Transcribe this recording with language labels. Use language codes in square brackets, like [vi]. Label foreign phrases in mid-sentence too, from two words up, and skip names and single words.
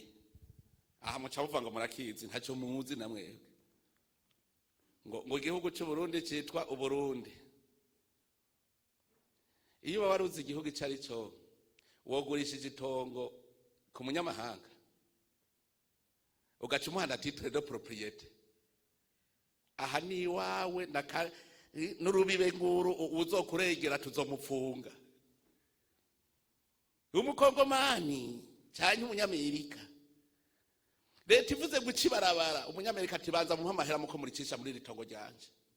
[rn] Aha muca muvuga ngo murakizi, ntacyo muzi namwebwe. Ngo igihugu cy'u Burundi cyitwa Uburundi. Iyo baba waruzi igihugu icyo ari cyo, wogurishije itongo ku munyamahanga ugaca umuhanda [fr] titre de propriété, [rn] aha ni iwawe n'urubibe nguru, uzokuregera tuzomupfunga. Umukongomani cyane umunyamerika, leta ivuze guca ibarabara, umunyamerika ati banza muha amahera muko muricisha muri ritongo ryanje.